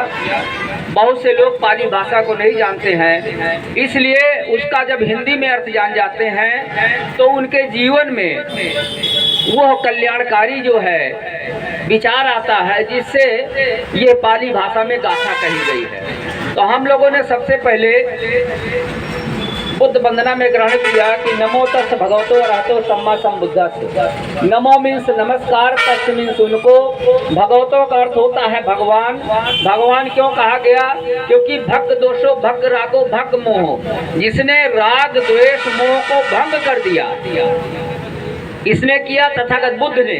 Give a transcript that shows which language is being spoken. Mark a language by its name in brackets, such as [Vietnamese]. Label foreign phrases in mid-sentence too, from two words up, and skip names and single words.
[Hindi] बहुत से लोग पाली भाषा को नहीं जानते हैं, इसलिए उसका जब हिंदी में अर्थ जान जाते हैं तो उनके जीवन में वह कल्याणकारी जो है विचार आता है, जिससे ये पाली भाषा में गाथा कही गई है। तो हम लोगों ने सबसे पहले बुद्ध वंदना में ग्रहण किया कि [Pali] नमो तस् भगवतो अरहतो सम्मा संबुद्धस्स। [Hindi] नमो मीन्स नमस्कार, तस् मीन्स उनको, भगवतो का अर्थ होता है भगवान। भगवान क्यों कहा गया? क्योंकि [Pali] भक्त दोषो भक्त रागो भक्त मोह, [Hindi] जिसने राग द्वेष मोह को भंग कर दिया इसने किया तथागत बुद्ध ने।